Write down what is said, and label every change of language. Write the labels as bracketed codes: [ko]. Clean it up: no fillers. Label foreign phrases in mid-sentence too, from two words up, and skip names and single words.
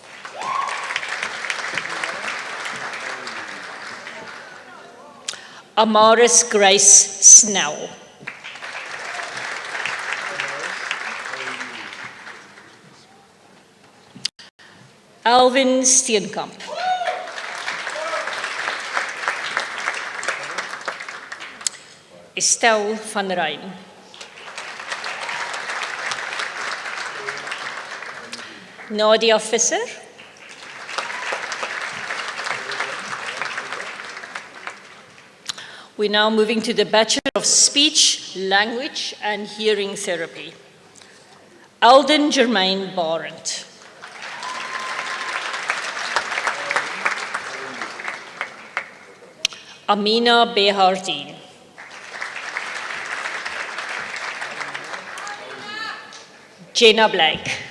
[en] Amaris Grace Snell. Alvin Steenkamp. Estelle van Rijn. Nadia Visser. We're now moving to the Bachelor of Speech, Language and Hearing Therapy. Alden Germain Barent. Amina Behardien. Jenna Blake.